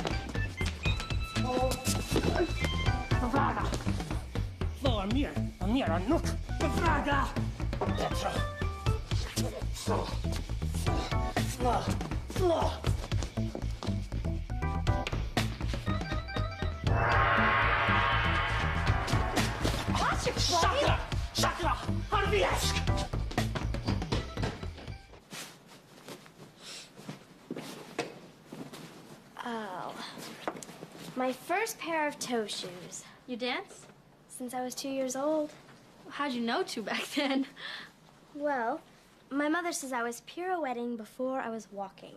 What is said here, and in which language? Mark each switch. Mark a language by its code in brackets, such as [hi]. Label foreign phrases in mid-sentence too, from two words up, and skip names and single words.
[en] De Vraga! Flo, Amir! Amir, Anouk! De Vraga! Petro! Flo! Flo! Flo! Shakra! Shakra! Arviesk! Oh. My first pair of toe shoes. You dance? Since I was 2 years old. How'd you know to back then? Well, my mother says I was pirouetting before I was walking.